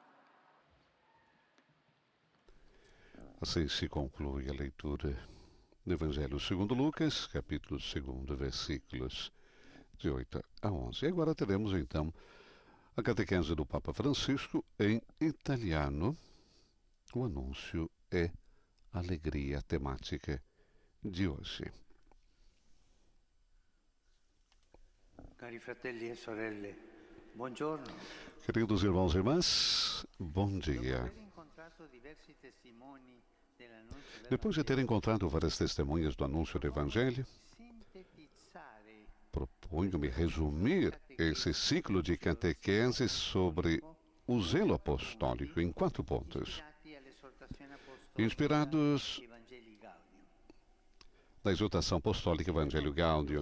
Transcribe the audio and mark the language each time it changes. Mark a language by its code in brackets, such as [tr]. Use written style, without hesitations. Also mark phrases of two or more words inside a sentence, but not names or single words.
[pt] Assim se conclui a leitura do Evangelho segundo Lucas, capítulo 2, versículos de 8 a 11. E agora teremos então a catequese do Papa Francisco em italiano. O anúncio é alegria temática de hoje. [it] Cari fratelli e sorelle, buongiorno. [pt] Queridos irmãos e irmãs, bom dia. Depois de ter encontrado várias testemunhas do anúncio do Evangelho, proponho-me resumir esse ciclo de catequese sobre o zelo apostólico em 4 pontos, inspirados da exortação apostólica Evangelho Gaudium.